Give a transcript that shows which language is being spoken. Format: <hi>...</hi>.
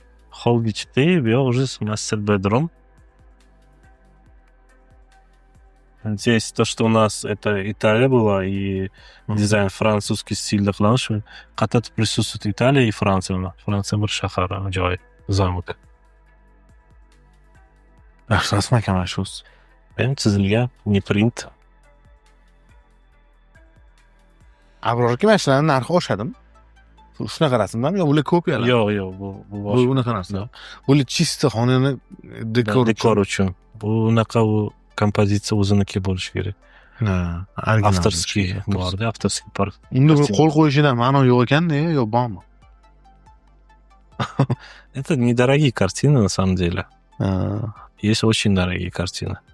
<ru>Холл чистый, я уже мастер bedroom. Здесь то, что у нас это Италия была и дизайн французский стиль</ru> <uz>qilamiz. Qattiq</uz> <ru>присутствует Италия и Франция.</ru> <uz>Франция bir shahar, joy, zamok. Yaxshi rasm ekan shu. Ben chizilgan,</uz> <ru>не</ru> <uz>print. Abror aka, mashinaning narxi oshadimi? Shunaqa rasmlarmi yo bular kopiyalar? Yo'q, bu bunaqa narsa. Bular</uz> <ru>чисто</ru> <uz>xonani dekor uchun. Bunaqa u kompozitsiya o'ziniki bo'lishi kerak. Avtorskiy borda, avtorskiy bor. Unda qo'l qo'yishida ma'no yo'q ekan-da, yo bormi?</uz> <ru>Это недорогие картины на самом деле. Есть очень дорогие картины.</ru>